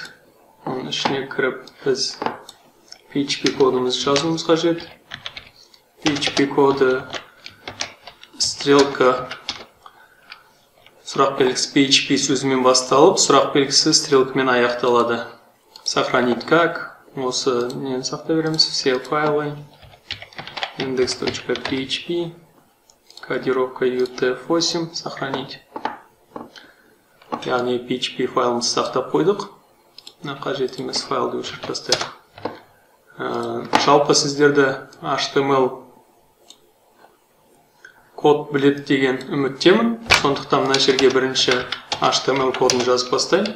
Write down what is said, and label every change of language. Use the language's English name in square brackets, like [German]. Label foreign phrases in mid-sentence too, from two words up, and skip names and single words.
[Kazakh] Оның ішіне кіріп біз PHP кодымыз жазуымыз қажет. PHP коды стрелка сұрақ белгісі PHP сөзімен басталып, сұрақ белгісі стрелкамен аяқталады. [Russian] Сохранить как. [Kazakh] Осы нені сақтай береміз? [Russian] Все файлы. index.php. Кодировка UTF-8. Сохранить. [Kazakh] Яғни PHP файлымызды сақтап қойдық. Қажет емес файлды өшіріп тастайық. Жалпы сіздерді HTML код білет деген үміттемін. Сондықтан мына жерге бірінші HTML кодын жазып бастайын.